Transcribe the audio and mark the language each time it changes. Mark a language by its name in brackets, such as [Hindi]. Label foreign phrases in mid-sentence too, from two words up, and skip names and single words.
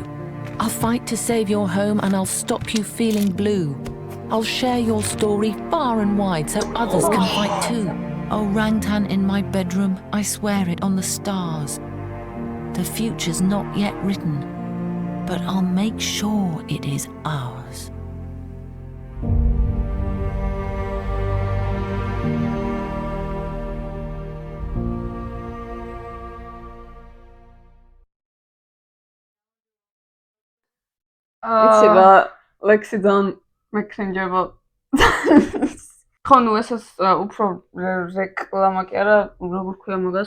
[English] I'll fight to save your home and I'll stop you feeling blue. I'll share your story far and wide so others can fight too. Orangutan in my bedroom, I swear it on the stars. The future's not yet written, but I'll make sure it is ours. [Georgian] იცი რა ლექსი ძალიან მეკრინჯება ხო ნუ ესეც უფრო რეკლამა კი არა როგორ ქვია მაგას